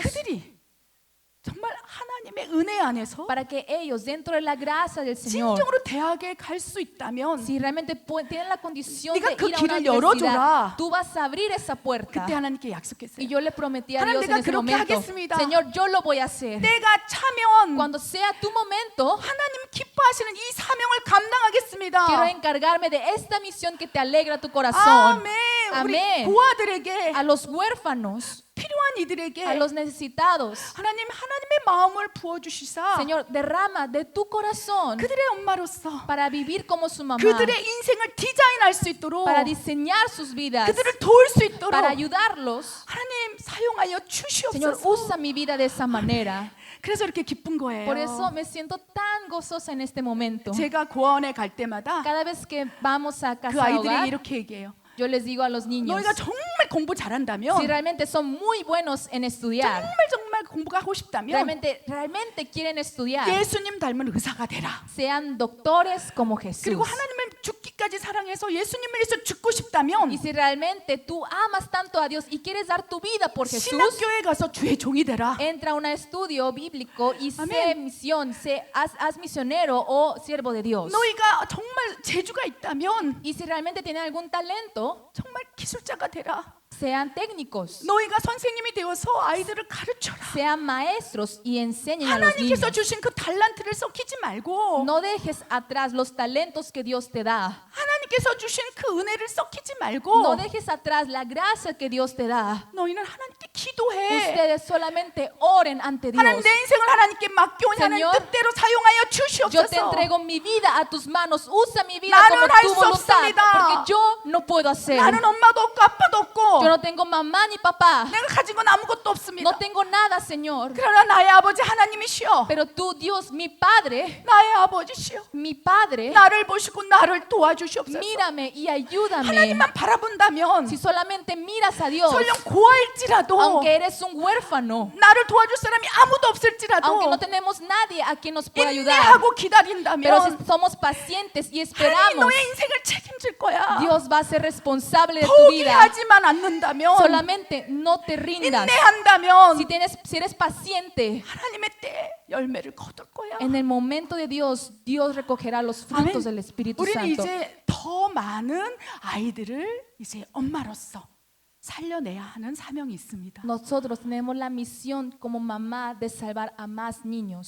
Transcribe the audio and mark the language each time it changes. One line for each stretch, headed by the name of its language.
Korean: 그들이 정말 하나님의 은혜 안에서
Spanish: para que ellos dentro de la gracia del Señor,
Korean: 진정으로 대학에 갈 수 있다면
Spanish: si realmente tienen la condición
Korean: 네가
Spanish: de
Korean: 그
Spanish: ir a una
Korean: 길을
Spanish: universidad,
Korean: 열어줘라.
Spanish: tú vas a abrir esa puerta.
Korean: 그때 하나님께 약속했어요.
Spanish: Y yo le prometí a
Korean: 하나님,
Spanish: Dios en
Korean: 내가
Spanish: ese
Korean: 그렇게
Spanish: momento,
Korean: 하겠습니다.
Spanish: Señor, yo lo voy a hacer.
Korean: 때가 차면
Spanish: Cuando sea tu momento,
Korean: 하나님 기뻐하시는 이 사명을 감당하겠습니다.
Spanish: quiero encargarme de esta misión que te alegra tu corazón.
Korean: 아멘. 우리
Spanish: Amén.
Korean: 고아들에게
Spanish: A los huérfanos,
Korean: 필요한 이들에게
Spanish: a los necesitados,
Korean: 하나님의 마음을 부어 주시사
Spanish: Señor, derrama de tu corazón
Korean: 그들의 엄마로서
Spanish: para vivir como su mamá,
Korean: 그들의 인생을 디자인할 수 있도록
Spanish: para diseñar sus vidas,
Korean: 그들을 도울 수 있도록
Spanish: para ayudarlos.
Korean: 하나님 사용하여
Spanish: Señor,
Korean: 주시옵소서.
Spanish: usa mi vida de esa manera.
Korean: 그래서 이렇게 기쁜 거예요.
Spanish: Por eso me siento tan gozosa en este momento.
Korean: 제가 고아원에 갈 때마다
Spanish: Cada vez que vamos a
Korean: 그
Spanish: casa
Korean: 아이들에게
Spanish: hogar,
Korean: 이렇게 얘기해요.
Spanish: yo les digo a los niños,
Korean: 너희가 정말 공부 잘한다면
Spanish: si realmente son muy buenos en estudiar,
Korean: 정말 공부가 하고 싶다면
Spanish: realmente quieren estudiar,
Korean: 예수님 닮은 의사가 되라.
Spanish: sean doctores como Jesús.
Korean: 그리고 하나님을 죽기까지 사랑해서 예수님을 위해서 죽고 싶다면
Spanish: Y si realmente tú amas tanto a Dios y quieres dar tu vida por Jesús,
Korean: 신학교에 가서 주의 종이 되라.
Spanish: entra a un estudio bíblico y sé Amén. misión, haz misionero o siervo de Dios.
Korean: 너희가 정말 재주가 있다면
Spanish: Y si realmente tienen algún talento,
Korean: 정말 기술자가 되라.
Spanish: sean técnicos,
Korean: 너희가 선생님이 되어서 아이들을 가르쳐라.
Spanish: sean maestros y enseñen a los niños.
Korean: 하나님께서 주신 그 달란트를 썩히지 말고
Spanish: No dejes atrás los talentos que Dios te da.
Korean: 하나님께서 주신 그 은혜를 썩히지
Spanish: No
Korean: 말고
Spanish: dejes atrás la gracia que Dios te da.
Korean: 너희는 하나님께 기도해.
Spanish: Ustedes solamente oren ante Dios.
Korean: 하나님 내 인생을 하나님께 맡겨온 하나님
Spanish: Señor,
Korean: 뜻대로 사용하여
Spanish: Yo te 주시옵소서. entrego mi vida a tus manos. Usa mi vida
Korean: 나는
Spanish: como
Korean: 할
Spanish: tu
Korean: 수
Spanish: voluntad.
Korean: 없습니다.
Spanish: Porque yo no puedo hacer.
Korean: 나는 엄마도 없고 아빠도 없고
Spanish: Yo no tengo mamá ni papá.
Korean: 내가 가진 건 아무것도 없습니다.
Spanish: No tengo nada, Señor.
Korean: 그러나 나의 아버지 하나님이시여,
Spanish: Pero tú, Dios, mi Padre,
Korean: 나의 아버지시여,
Spanish: mi Padre,
Korean: 나를 보시고 나를 도와주시옵소서.
Spanish: mírame y ayúdame.
Korean: 하나님만 바라본다면
Spanish: Si solamente miras a Dios,
Korean: 설령 고아일지라도
Spanish: aunque eres un huérfano,
Korean: 나를 도와줄 사람이 아무도 없을지라도
Spanish: aunque no tenemos nadie a quien nos pueda ayudar,
Korean: 인내하고
Spanish: pero
Korean: 기다린다면
Spanish: si somos pacientes y
Korean: 하나님
Spanish: esperamos,
Korean: 너의 인생을 책임질 거야.
Spanish: Dios va a ser responsable de tu vida.
Korean: 포기하지만 않는다면,
Spanish: Solamente no te rindas.
Korean: 인내한다면
Spanish: Si eres paciente,
Korean: 하나님의 때 열매를 거둘 거야.
Spanish: en el momento de Dios, Dios recogerá los frutos del Espíritu
Korean: 우리는
Spanish: Santo.
Korean: 이제 더 많은 아이들을 이제 엄마로서 살려내야 하는 사명이 있습니다.
Spanish: Nosotros tenemos la misión como mamá de salvar a más niños.